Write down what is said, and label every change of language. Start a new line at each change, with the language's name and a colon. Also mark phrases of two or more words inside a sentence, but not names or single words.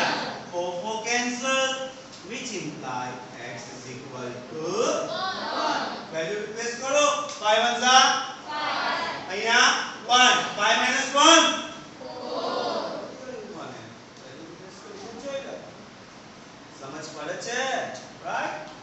English: 4 4 cancel which implies x is equal to 1. Value replace
Gujarati: કરો 5 1 5. અહીંયા 1 5 minus 1 4. સમજ પડે છે?
English: Right?